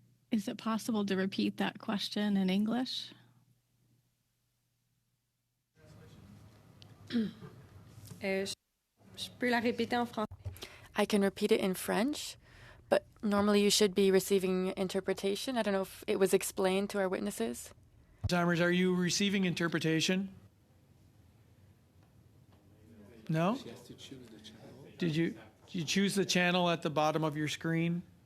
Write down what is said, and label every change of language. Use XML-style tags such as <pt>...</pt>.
<en>Is it possible to repeat that question in English?</en> <fr>Je peux la répéter en français.</fr> <en>I can repeat it in French, but normally you should be receiving interpretation. I don't know if it was explained to our witnesses. Timers, are you receiving interpretation? No? She has to choose the channel. Did you choose the channel at the bottom of your screen?</en>